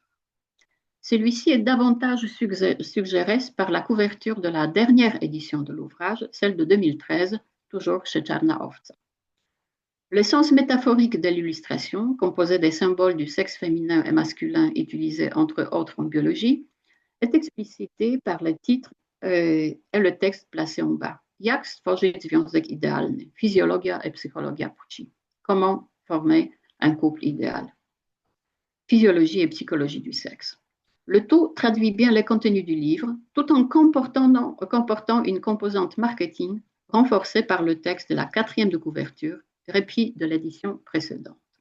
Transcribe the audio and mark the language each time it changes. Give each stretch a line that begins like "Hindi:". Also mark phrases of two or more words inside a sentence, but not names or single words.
French: Celui-ci est davantage suggéré par la couverture de la dernière édition de l'ouvrage, celle de 2013, toujours chez Czarna-Owca. Le sens métaphorique de l'illustration, composé des symboles du sexe féminin et masculin utilisés entre autres en biologie, est explicité par le titre et le texte placé en bas.
Polish: Jak stworzyć związek idealny? Physiologia et psychologia płci.
French: Comment former un couple idéal? Physiologie et psychologie du sexe. Le tout traduit bien les contenus du livre, tout en comportant une composante marketing renforcée par le texte de la quatrième de couverture, repris de l'édition précédente.